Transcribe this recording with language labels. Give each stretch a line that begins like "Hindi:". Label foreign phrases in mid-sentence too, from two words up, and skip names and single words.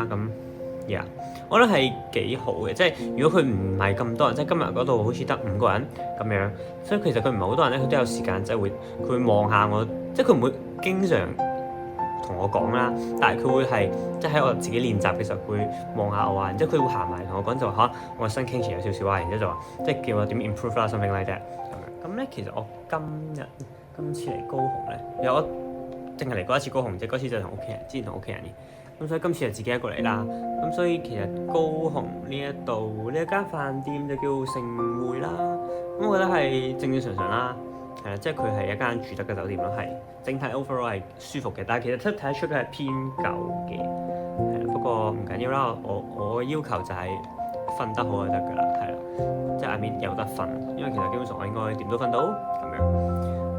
Cantonese: 咁我覺得係幾好嘅。即係如果佢唔係咁多人，即係今日嗰度好似得5個人咁樣，所以其實佢唔係好多人咧，佢都有時間，即係佢會望下我，即係佢唔會經常同我講啦，但係佢會係即係喺我自己練習嘅時候，佢會望下我啊，然之後佢會行埋同我講就話我個身傾斜有少少啊，然之後就話即係叫我點 improve 啦 ，
English: something like that
Cantonese: 咁樣。咁咧其實我今次嚟高雄咧，我淨係嚟過一次高雄啫，嗰次就同屋企人，之前同屋企人嘅。咁所以今次就自己一個嚟啦。咁所以其實高雄呢一度呢一間飯店就叫盛匯啦。咁我覺得係正正常常啦。係啦，即係佢係一間住得嘅酒店咯，係整體 overall 係舒服嘅，但係其實睇得出佢係偏舊嘅，係啦。不過唔緊要啦，我嘅要求就係瞓得好就得㗎啦，係啦，即係入面有得瞓，因為其實基本上我應該點都瞓到咁樣。